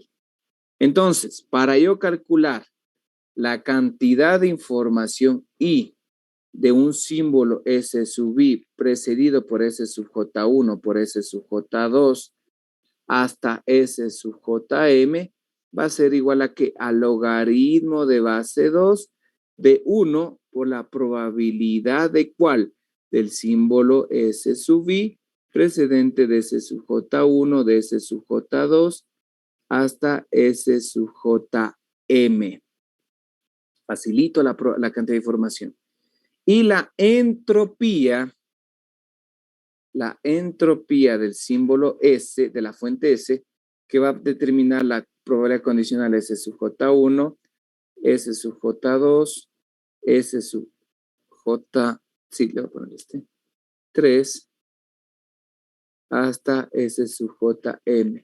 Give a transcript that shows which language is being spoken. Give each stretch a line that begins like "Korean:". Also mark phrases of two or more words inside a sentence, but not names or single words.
Spanish: Entonces, para yo calcular la cantidad de información I de un símbolo S sub I precedido por S sub J1 por S sub J2 hasta S sub JM va a ser igual a que al logaritmo de base 2 de 1 por la probabilidad de ¿cuál? Del símbolo S sub I precedente de S sub J1, de S sub J2 hasta S sub JM. Facilito la cantidad de información. Y la entropía del símbolo S, de la fuente S, que va a determinar la probabilidad condicional S sub J1, S sub J2, S sub J, sí, le voy a poner 3, hasta S sub JM.